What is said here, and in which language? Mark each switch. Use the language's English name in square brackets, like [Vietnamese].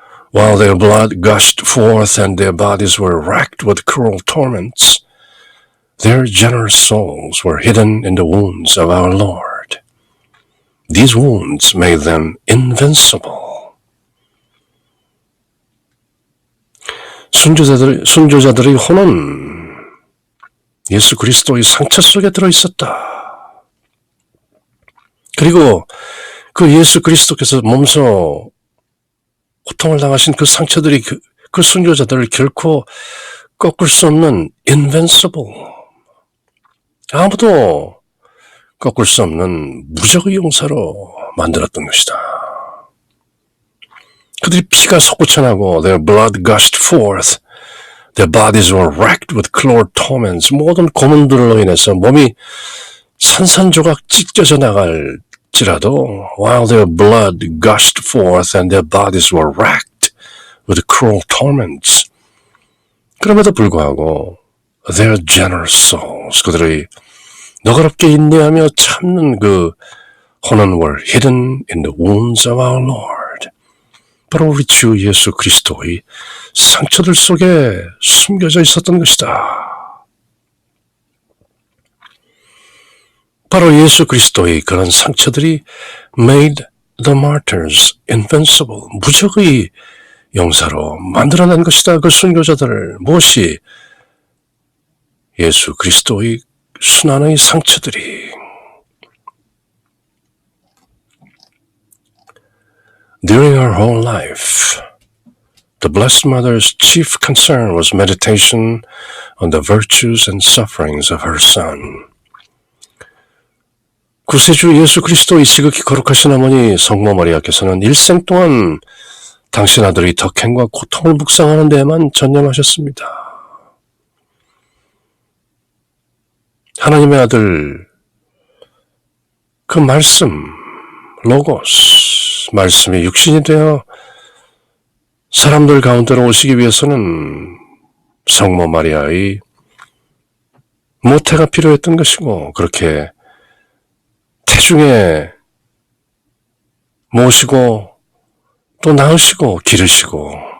[English] While their blood gushed forth and their bodies were racked with cruel torments, their generous souls were hidden in the wounds of our Lord. These wounds made them invincible. [Korean] 순교자들의 혼은 예수 그리스도의 상처 속에 들어있었다. 그리고 그 예수 그리스도께서 몸소 고통을 당하신 그 상처들이 그 순교자들을 결코 꺾을 수 없는 invincible, 아무도 꺾을 수 없는 무적의 용사로 만들었던 것이다. 그들이 피가 솟구쳐나고 [English] their blood gushed forth, their bodies were racked with cruel torments, [Korean] 모든 고문들로 인해서 몸이 산산조각 찢겨져 나갈지라도 [English] while their blood gushed forth and their bodies were racked with cruel torments, [Korean] 그럼에도 불구하고 [English] their generous souls, [Korean] 그들의 너그럽게 인내하며 참는 그 혼은 [English] were hidden in the wounds of our Lord. [Korean] 바로 우리 주 예수 그리스도의 상처들 속에 숨겨져 있었던 것이다. 바로 예수 그리스도의 그런 상처들이 [English] made the martyrs invincible, [Korean] 무적의 용사로 만들어낸 것이다. 그 순교자들을 무엇이 예수 그리스도의 순환의 상처들이. [English] During her whole life, the Blessed Mother's chief concern was meditation on the virtues and sufferings of her Son. [Korean] 구세주 예수 그리스도의 지극히 거룩하신 어머니 성모 마리아께서는 일생 동안 당신 아들의 덕행과 고통을 묵상하는 데에만 전념하셨습니다. 하나님의 아들, 그 말씀, 로고스, 말씀이 육신이 되어 사람들 가운데로 오시기 위해서는 성모 마리아의 모태가 필요했던 것이고, 그렇게 태중에 모시고 또 낳으시고 기르시고,